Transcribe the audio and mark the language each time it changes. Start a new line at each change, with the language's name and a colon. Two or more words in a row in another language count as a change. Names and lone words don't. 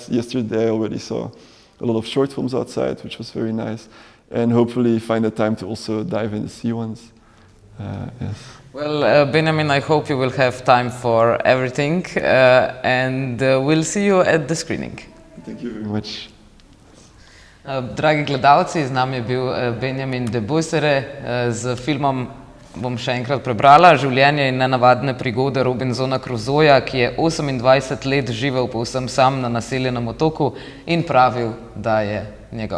English: Yesterday I already saw a lot of short films outside, which was very nice. And hopefully find the time to also dive in the sea ones. Yes. Well, Benjamin, I hope you will have time for everything, and we'll see you at the screening. Thank you very much.
Slovenian: Dragi gledalci, z nami je bil Benjamin Debooserejem z filmom, bom še enkrat prebrala, Življenje in nenavadne prigode Robinsona Crusoeja, ki je 28 let živel povsem sam na naseljenem otoku in pravil, da je njegov.